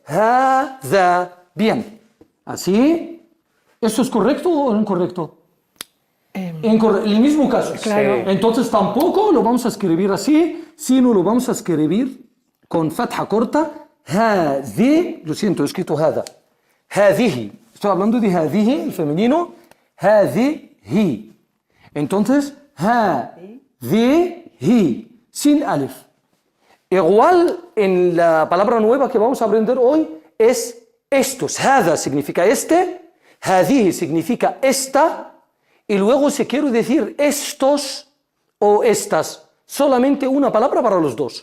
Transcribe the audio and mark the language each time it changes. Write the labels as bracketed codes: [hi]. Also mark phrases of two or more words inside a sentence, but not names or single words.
[es] Ha, za. Bien. ¿Así? ¿Esto es correcto o incorrecto? El mismo caso. Claro. Sí. Entonces tampoco lo vamos a escribir así, sino lo vamos a escribir con fatha corta. Hadi, lo siento, he escrito hada. Hadihi. Estoy hablando de hadihi, el femenino. Hadihi. Entonces, hadihi, sin alif. Igual en la palabra nueva que vamos a aprender hoy es estos. Hada significa este, hadihi significa esta, y luego si quiero decir estos o estas, solamente una palabra para los dos.